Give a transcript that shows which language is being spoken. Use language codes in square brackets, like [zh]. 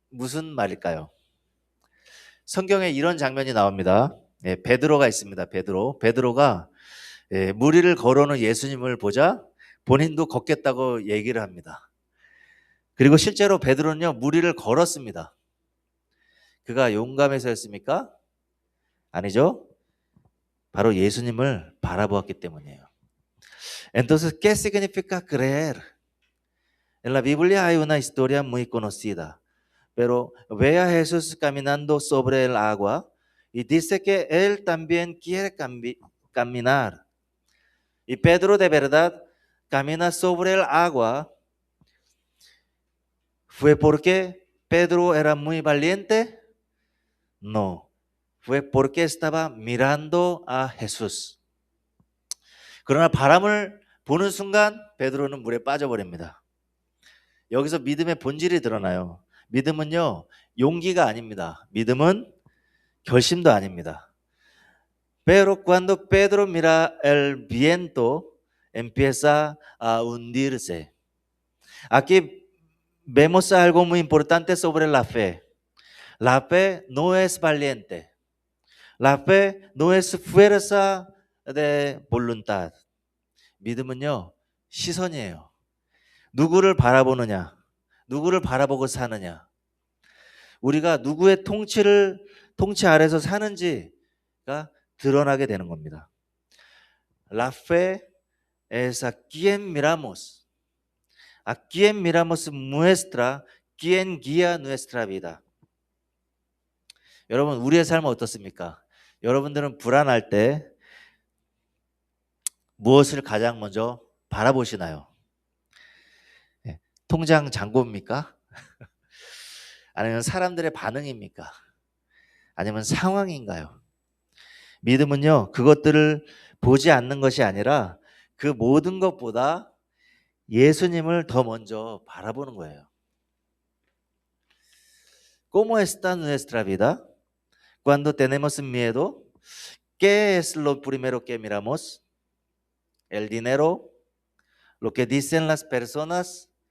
[ko] 무슨 말일까요? 성경에 이런 장면이 나옵니다. 베드로가 있습니다. 베드로가 무리를 걸어오는 예수님을 보자 본인도 걷겠다고 얘기를 합니다. 그리고 실제로 베드로는요, 무리를 걸었습니다. 그가 용감해서였습니까? 아니죠. 바로 예수님을 바라보았기 때문이에요. [es] Entonces, ¿qué significa creer? En la Biblia hay una historia muy conocida, pero ve a Jesús caminando sobre el agua y dice que él también quiere caminar. Y Pedro de verdad camina sobre el agua. ¿Fue porque Pedro era muy valiente? No, fue porque estaba mirando a Jesús. [ko] 그러나 바람을 보는 순간 베드로는 물에 빠져버립니다. 여기서 믿음의 본질이 드러나요. 믿음은요, 용기가 아닙니다. 믿음은 결심도 아닙니다. [es] Pero cuando Pedro mira el viento, empieza a hundirse. Aquí vemos algo muy importante sobre la fe. La fe no es valiente. La fe no es fuerza de voluntad. [ko] 믿음은요, 시선이에요. 누구를 바라보느냐, 누구를 바라보고 사느냐, 우리가 누구의 통치 아래서 사는지가 드러나게 되는 겁니다. [es] La fe es a quien miramos. A quien miramos muestra quien guía nuestra vida. [ko] 여러분, 우리의 삶은 어떻습니까? 여러분들은 불안할 때 무엇을 가장 먼저 바라보시나요? 통장 잔고입니까? 아니면 사람들의 반응입니까? 아니면 상황인가요? 믿음은요, 그것들을 보지 않는 것이 아니라 그 모든 것보다 예수님을 더 먼저 바라보는 거예요. [es] ¿Cómo está nuestra vida? Cuando tenemos miedo, ¿qué es lo primero que miramos? ¿El dinero? ¿Lo que dicen las personas?